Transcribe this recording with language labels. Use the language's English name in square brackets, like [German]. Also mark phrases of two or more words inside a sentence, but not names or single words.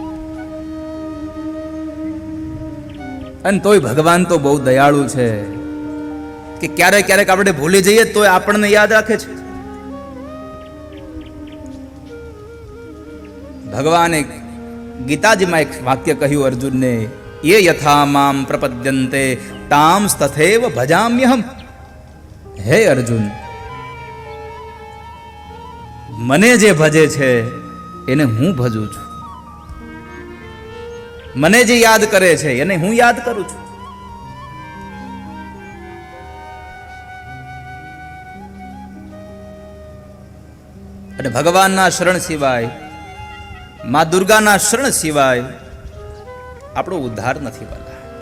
[Gujarati] અને તોય ભગવાન તો બહુ દયાળુ છે કે ક્યારેક ક્યારેક આપણે ભૂલી જઈએ તોય આપણને યાદ રાખે છે. ભગવાને ગીતાજીમાં એક વાક્ય કહ્યું અર્જુનને, [Sanskrit] ये यथा माम प्रपद्यन्ते ताम तथैव भजाम्यहम. [Gujarati] હે અર્જુન, મને જે ભજે છે એને હું ભજું છું, મને જે યાદ કરે છે એને હું યાદ કરું છું. અને ભગવાનના શરણ સિવાય, મા દુર્ગાના શરણ સિવાય આપણો ઉદ્ધાર નથી બનતા.